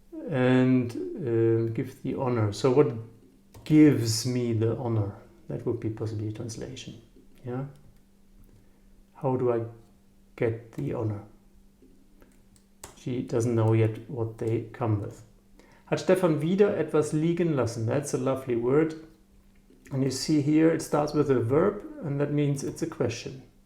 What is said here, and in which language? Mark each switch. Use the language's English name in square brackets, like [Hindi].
[English] And give the honor. So what gives me the honor? That would be possibly a translation. Yeah? How do I get the honor? She doesn't know yet what they come with. [German] Hat Stefan wieder etwas liegen lassen? [English] That's a lovely word. And you see here it starts with a verb, and that means it's a question.